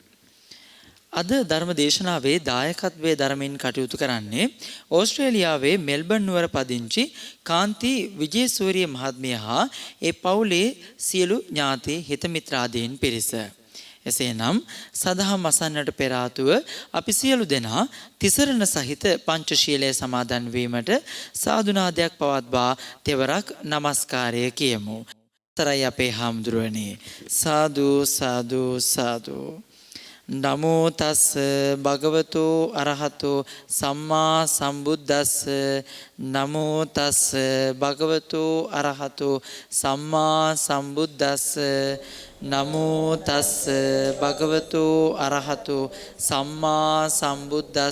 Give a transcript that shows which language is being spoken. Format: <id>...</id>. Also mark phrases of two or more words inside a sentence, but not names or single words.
<si>අද ධර්ම දේශනාවේ දායකත්වයේ ධර්මයෙන් කටයුතු කරන්නේ ඕස්ට්‍රේලියාවේ මෙල්බන් නුවර පදිංචි කාන්ති විජේසූරිය මහත්මිය හා ඒ පවුලේ සියලු ඥාති හිත මිත්‍රාදීන් පිරිස. එසේනම් සදහම් අසන්නට පෙර ආතුව අපි සියලු දෙනා තිසරණ සහිත පංචශීලයේ සමාදන් වීමට සාදුනාදයක් පවත්වා තෙවරක් নমස්කාරය කියමු. තරයි අපේ හාමුදුරුවනේ. සාදු සාදු සාදු.</si> <pi>නමෝ තස් භගවතු අරහතෝ සම්මා සම්බුද්දස්ස. නමෝ තස් භගවතු අරහතෝ සම්මා සම්බුද්දස්ස. නමෝ තස් භගවතු අරහතෝ සම්මා සම්බුද්දස්ස.</pi>